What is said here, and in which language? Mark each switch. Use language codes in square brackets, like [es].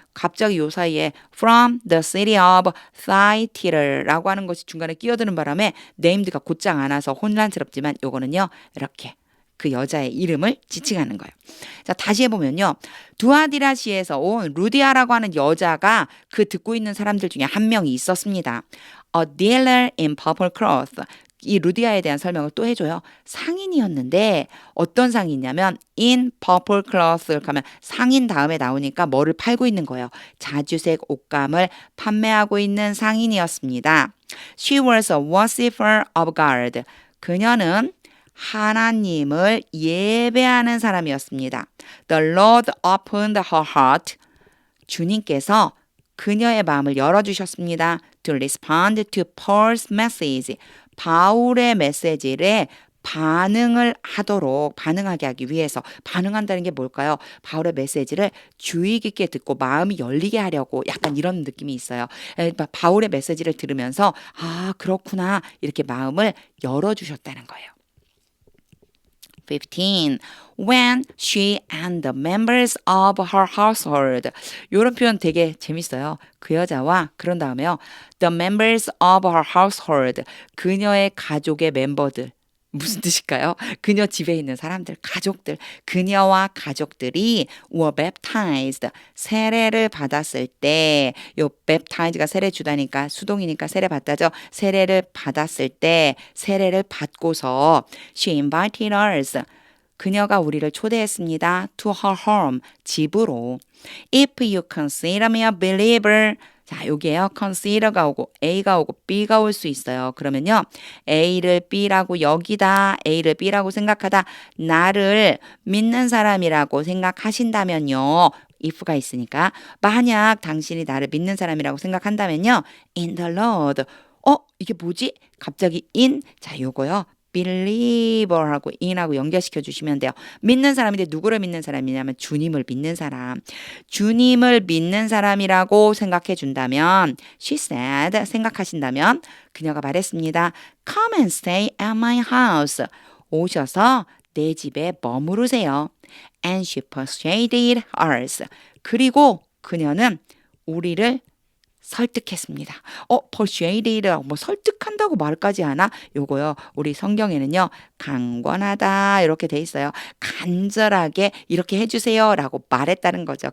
[ko] 갑자기 요 사이에 [en] From the city of Thyatira [ko] 라고 하는 것이 중간에 끼어드는 바람에 named가 곧장 안 와서 혼란스럽지만 요거는요. 이렇게 그 여자의 이름을 지칭하는 거예요. 자, 다시 해보면요. 두아디라시에서 온 루디아라고 하는 여자가 그 듣고 있는 사람들 중에 한 명이 있었습니다. [en] A dealer in purple cloth. [ko] 이 루디아에 대한 설명을 또 해줘요. 상인이었는데 어떤 상인이냐면 [en] in purple cloth [ko] 가면 상인 다음에 나오니까 뭐를 팔고 있는 거예요. 자주색 옷감을 판매하고 있는 상인이었습니다. [en] She was a worshiper of God. [ko] 그녀는 하나님을 예배하는 사람이었습니다. [en] The Lord opened her heart. [ko] 주님께서 그녀의 마음을 열어주셨습니다. [en] To respond to Paul's message. [ko] 바울의 메시지를 반응하게 하기 위해서. 반응한다는 게 뭘까요? 바울의 메시지를 주의 깊게 듣고 마음이 열리게 하려고 약간 이런 느낌이 있어요. 바울의 메시지를 들으면서 아, 그렇구나. 이렇게 마음을 열어주셨다는 거예요. 15. [en] When she and the members of her household. [ko] 이런 표현 되게 재밌어요. 그 여자와 그런 다음에요. [en] The members of her household. [ko] 그녀의 가족의 멤버들. 무슨 뜻일까요? 그녀 집에 있는 사람들, 가족들, 그녀와 가족들이 [en] were baptized, [ko] 세례를 받았을 때, 요 baptize가 세례 주다니까 수동이니까 세례 받다죠. 세례를 받았을 때, 세례를 받고서 [en] she invited us, [ko] 그녀가 우리를 초대했습니다. [en] to her home, [ko] 집으로. [en] If you consider me a believer, [ko] 자, 여기에요. consider가 오고 A가 오고 B가 올 수 있어요. 그러면요. A를 B라고 여기다, A를 B라고 생각하다, 나를 믿는 사람이라고 생각하신다면요. if가 있으니까 만약 당신이 나를 믿는 사람이라고 생각한다면요. [en] in the Lord. [ko] 이게 뭐지? 갑자기 in. 자, 요거요. believer하고 in하고 연결시켜 주시면 돼요. 믿는 사람인데 누구를 믿는 사람이냐면 주님을 믿는 사람. 주님을 믿는 사람이라고 생각해 준다면 [en] she said, [ko] 생각하신다면 그녀가 말했습니다. [en] Come and stay at my house. [ko] 오셔서 내 집에 머무르세요. [en] And she persuaded us. [ko] 그리고 그녀는 우리를 설득했습니다. persuaded라고 뭐 설득한다고 말까지 하나? 요거요. 우리 성경에는요. 강권하다 이렇게 돼 있어요. 간절하게 이렇게 해주세요라고 말했다는 거죠.